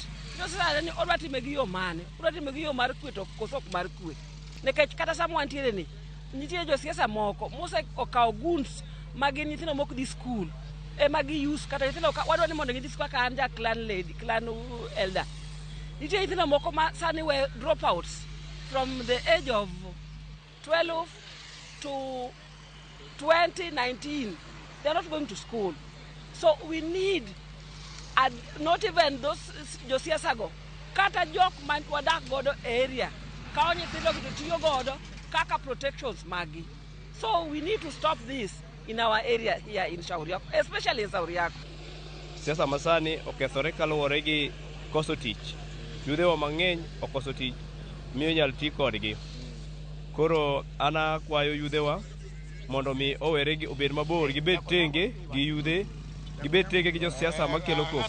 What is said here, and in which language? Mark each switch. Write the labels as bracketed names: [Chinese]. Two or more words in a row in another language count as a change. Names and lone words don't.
[Luo (Kenya and Tanzania)] Josiasa ni odwa time gi yo mane? Odwa time gi yo mar kwe to koso mar kwe. Nekech kata samwa ntiere ni nitie josiasa moko mose okawo guns magin nyithindo mok di school magi use kata nyithindo wadwa ni mondo gidhi school ka an ja clan [English] lady clan elder. [Luo (Kenya and Tanzania)] Nitie nyithindo moko ma sani [English] we dropouts from the age of 12 to 2019. They're not going to school. So we need, not even those [Luo (Kenya and Tanzania)] josiasa go, kata jok man wadak godo area, kao nyithindo kitiyo godo, kaka protections magi. [English] So we need to stop this in our area here in Shauriako, especially in Shauriako. [Luo (Kenya and Tanzania)] Siasa masani okethore kaluwore gi koso tich. Yudhewa mang'eny okoso tich, miyo nyal ti kodgi. Koro ana kwayo yudhewa mondo mi owere gi obed mabor gibed tenge gi yudhe, gibed tenge gi josiasa makelo koko.